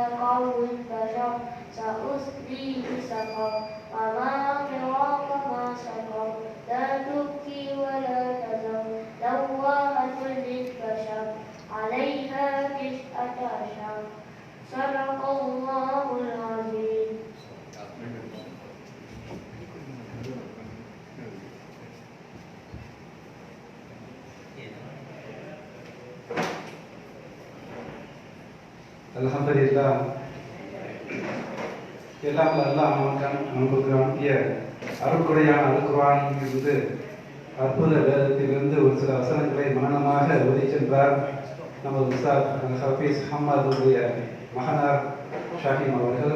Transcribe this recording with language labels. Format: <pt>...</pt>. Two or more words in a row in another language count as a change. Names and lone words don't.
<ar>قول البشر سأصليه سقر وما أدراك ما سقر لا تبكي ولا تذر لواحة للبشر عليها 19 صدق الله العظيم. அல்ஹம்துலில்லாஹ்.</ar> <ta>எல்லாம் அல்லாஹ் நமக்கு அனுப்பிய அருட்கொடையான அல்குர்ஆனில் இருந்து அற்புத வேதத்திலிருந்து ஒரு சில வசனங்களை மனனமாக ஓதி சென்றார் நமது உஸ்தாத் ஹஃபீஸ் ஹம்மாதுடைய மகனார் ஷாஹிம் அவர்கள்.</ta>